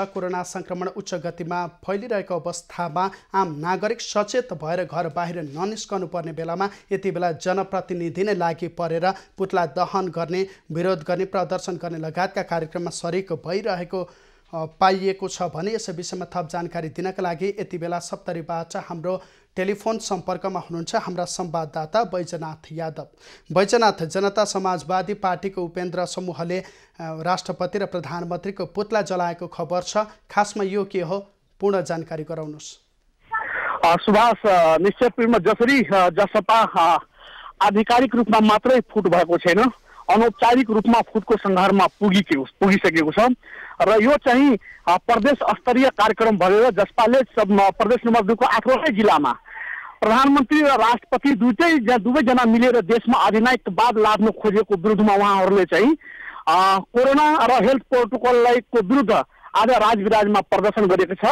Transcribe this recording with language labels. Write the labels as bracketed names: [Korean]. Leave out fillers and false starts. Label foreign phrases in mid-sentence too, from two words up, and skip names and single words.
[Nepali] कोरोना संक्रमण उच्च गतिमा फैलिरहेको अवस्थामा आम नागरिक सचेत भएर घर बाहिर ननिस्कनु पर्ने बेलामा यति बेला जनप्रतिनिधि नै लागि परेर पुतला दहन गर्ने, विरोध गर्ने, प्रदर्शन गर्ने लगायतका कार्यक्रममा सरिक भइरहेको पाइएको छ भने यस विषयमा थप जानकारी दिनका लागि यति बेला सप्तरीबाट हाम्रो टेलिफोन सम्पर्कमा हुनुहुन्छ हाम्रा संवाददाता बैजनाथ यादव। बैजनाथ, जनता समाजवादी पार्टीको उपेन्द्र समूहले राष्ट्रपति र प्रधानमन्त्रीको पुतला जलाएको खबर छ, खासमा यो के हो, पूर्ण जानकारी गराउनुहोस्। सुभाष, निश्चय रूपमा जसरी जसपा आधिकारिक रूपमा मात्रै फुट भएको छैन, अनौपचारिक रूपमा फुटको संघारमा पुगिसकेको छ र यो चाहिँ प्रदेश स्तरीय कार्यक्रम भएर जसपाले प्रदेश नम्बर 2 को 8वटै जिल्लामा प्रधानमन्त्री र राष्ट्रपति दुवैजना मिलेर देशमा अधिनायकवाद लाद्न खोजेको विरुद्धमा उहाँहरूले चाहिँ कोरोना र हेल्थ प्रोटोकललाई को विरुद्ध आज राजविराजमा प्रदर्शन गरेको छ।